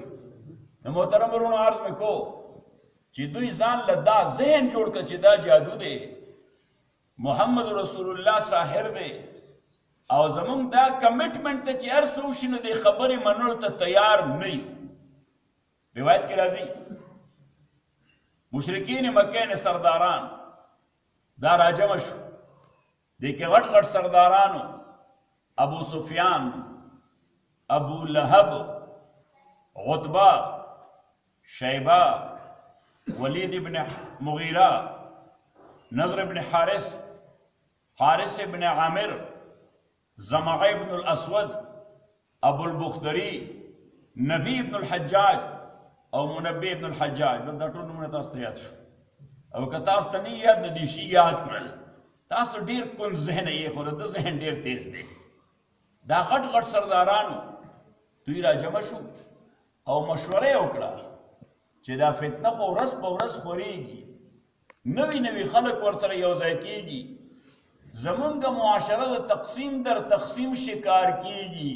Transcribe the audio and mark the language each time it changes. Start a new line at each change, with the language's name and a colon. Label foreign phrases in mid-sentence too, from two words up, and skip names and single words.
Pashto: نو محترم ورونو عرض مې کو چې دوی ځان له دا ذهن جوړ کړه چې دا جادو دی، محمد رسول الله ساحر دی، او زمونږ دا کمټمنټ ته چې هر څه وشي نو دې خبرې منلو ته تیار نه یو. روایت کې راځي مشرکین مکې نه سرداران دا راجمع شو، دې کې غټ غټ سردارانو ابو سفیان، ابو لهب، عتبہ، شیبہ، ولید ابن مغیرہ، نضر ابن حارث، حارث ابن عامر، زمع ابن الاسود، ابو البختری، نبی ابن الحجاج او منبی ابن الحجاج. بل دا ټول نومونه تاسو ته یاد شو، او که تاسو ته نه یاد نه دي شي یاد کړل. تاسو ډیر کون ذهن یې، خو د ذهن ډیر تیز دی. دا غټ غټ سردارانو دوی را جمع شو او مشوره وکړه چې دا فتنه خو ورځ په ورځ خورېږي، نوی نوی خلق ورسره یو ځای کېږي، زمونږ معاشره د تقسیم در تقسیم شکار کېږي.